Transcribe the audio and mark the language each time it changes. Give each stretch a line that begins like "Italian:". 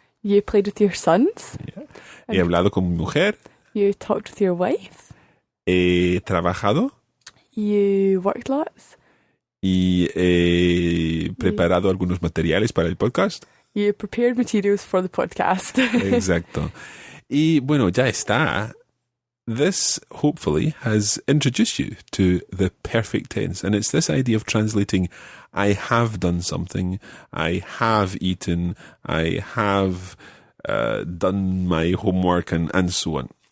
English: You played with your sons.
Spanish: He hablado con mi mujer.
English: You talked with your wife.
Spanish: He trabajado.
English: You worked lots.
Spanish: Y he preparado algunos materiales para el podcast.
English: You prepared materials for the podcast.
Spanish: Exacto. Y bueno, ya está.
English: This, hopefully, has introduced you to the perfect tense. And it's this idea of translating I have done something, I have eaten, I have done my homework, and so on.